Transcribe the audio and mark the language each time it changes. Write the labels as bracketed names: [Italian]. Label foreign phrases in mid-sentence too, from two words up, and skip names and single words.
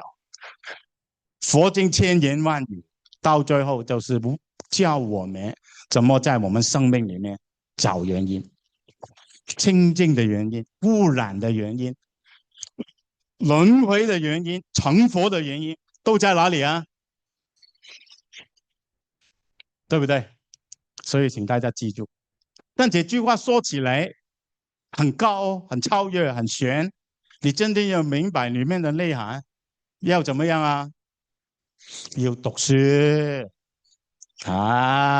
[Chinese] 佛經千言萬語，到最後就是教我們怎麼在我們生命裏面找原因，清淨的原因，污染的原因，輪迴的原因，成佛的原因都在哪裏啊？對不對？所以請大家記住，但這句話說起來很高，很超越，很玄，你真的要明白裏面的內涵，要怎麼樣啊？要讀書啊！